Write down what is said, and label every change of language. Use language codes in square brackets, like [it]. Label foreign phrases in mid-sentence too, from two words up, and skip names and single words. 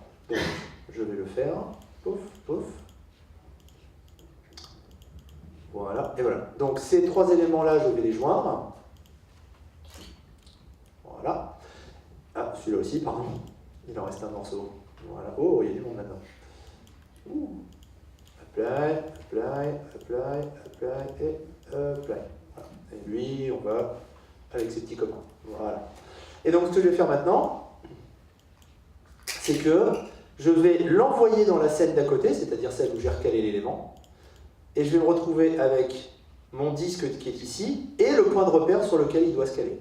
[fr] Donc, je vais le faire. Pouf, pouf. Voilà, et voilà. Donc, ces trois éléments-là, je vais les joindre. Voilà. Ah, celui-là aussi, pardon. Il en reste un morceau. Voilà. Oh, il y a du monde maintenant. Apply, apply, apply, apply, et apply. Voilà. Et lui, on va avec ses petits copains. Voilà. Et donc, ce que je vais faire maintenant, c'est que je vais l'envoyer dans la scène d'à côté, c'est-à-dire celle où j'ai recalé l'élément, et je vais me retrouver avec mon disque qui est ici, et le point de repère sur lequel il doit se caler.